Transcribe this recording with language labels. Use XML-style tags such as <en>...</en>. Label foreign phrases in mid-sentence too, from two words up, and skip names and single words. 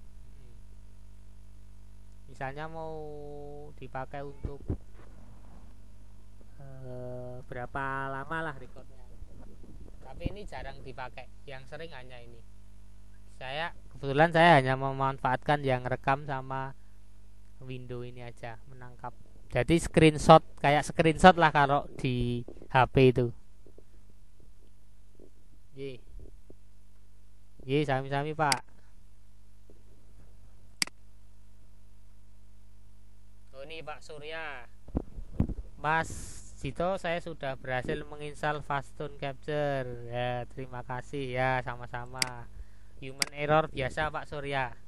<id>Misalnya mau dipakai untuk berapa lama lah recordnya. Tapi ini jarang dipakai, yang sering hanya ini. Kebetulan saya hanya memanfaatkan yang rekam sama window ini aja, menangkap. Jadi kayak screenshot lah kalau di HP itu.</id> <jv>Sami-sami Pak.</jv> <id>Oh ini Pak Surya. Mas Cito, saya sudah berhasil menginstal Fastone Capture. Ya, terima kasih ya, sama-sama.</id> <en>Human error</en> <id>biasa Pak Surya.</id>